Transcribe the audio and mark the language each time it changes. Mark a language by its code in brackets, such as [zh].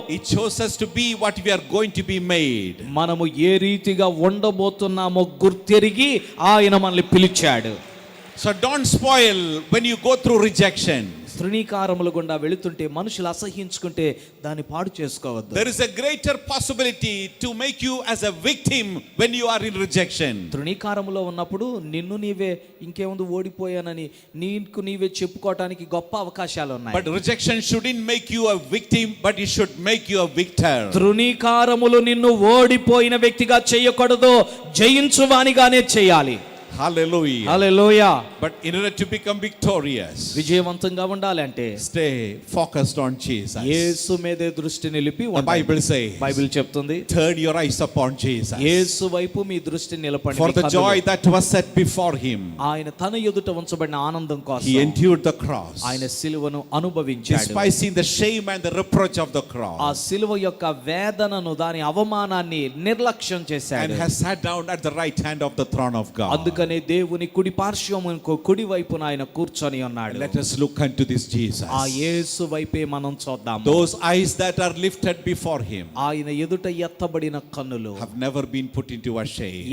[en] He chose us to be what we are going to be made. [te] మనము ఏ రీతిగా ఉండబోతున్నామో గుర్తెరిగి ఆయన మనల్ని పిలిచాడు. [en] So don't spoil when you go through rejection. [te] తృణీకారముల గుండా వెళుతుంటే మనుషులు అసహించుకుంటే దాన్ని పాడు చేసుకోవద్దు. [en] There is a greater possibility to make you as a victim when you are in rejection. [te] తృణీకారములో ఉన్నప్పుడు నిన్ను నీవే ఇంకేముందు ఓడిపోయానని నీకు నీవే చెప్పుకోవడానికి గొప్ప అవకాశాలు ఉన్నాయి. [en] But rejection shouldn't make you a victim, but it should make you a victor. [te] తృణీకారములు నిన్ను ఓడిపోయిన వ్యక్తిగా చేయకూడదు, జయించువానిగానే చేయాలి. [en] Hallelujah. [te] Hallelujah. [en] But in order to become victorious, [te] విజయవంతంగా ఉండాలి అంటే [en] stay focused on Jesus. [te] యేసు మీదే దృష్టి నిలిపి [en] The Bible says, [te] బైబిల్ చెప్తుంది, [en] turn your eyes upon Jesus. [te] యేసు వైపు మీ దృష్టి నిలపండి. [en] For the joy that was set before him, [te] ఆయన తన ఎదుట ఉంచబడిన ఆనందం కోసం [en] he endured the cross, [te] ఆయన సిలువను అనుభవించాడు. [en] despising the shame and the reproach of the cross, [te] ఆ సిలువ యొక్క వేదనను, దాని అవమానాన్ని నిర్లక్ష్యం చేశాడు. [en] and has sat down at the right hand of the throne of God. [te] అందుకనే దేవుని కుడి పార్శ్వమునకు కుడి వైపున ఆయన కూర్చొని ఉన్నాడు. [en] Let us look unto this Jesus. [te] ఆ యేసు వైపే మనం చూద్దాం. [en] Those eyes that are lifted before him [te] ఆయన ఎదుట ఎత్తబడిన కన్నులు [en] have never been put into a shame.